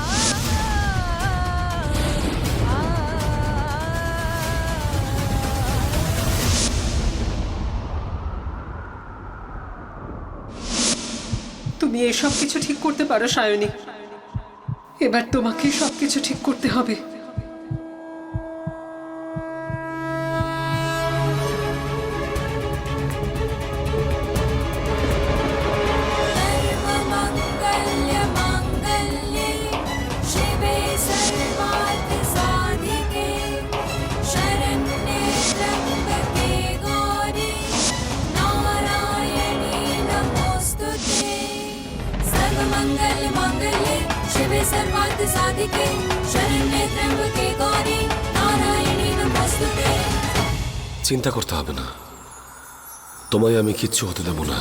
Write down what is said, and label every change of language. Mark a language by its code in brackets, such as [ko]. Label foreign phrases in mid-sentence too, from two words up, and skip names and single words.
[bn] তুমি এসব কিছু ঠিক করতে পারো সায়নী, এবার তোমাকে সবকিছু ঠিক করতে হবে। [sa] सर्वमङ्गल्यमाङ्गल्ये शिवे सर्वार्थसाधिके शरण्ये त्र्यम्बके गौरी नारायणी नमोऽस्तुते। सर्वमङ्गल्यमाङ्गल्ये शिवे सर्वार्थसाधिके शरण्ये त्र्यम्बके गौरी नारायणी नमोऽस्तुते। [bn] চিন্তা করতে হবে না, তোমায় আমি কিচ্ছু হতে দেবো না।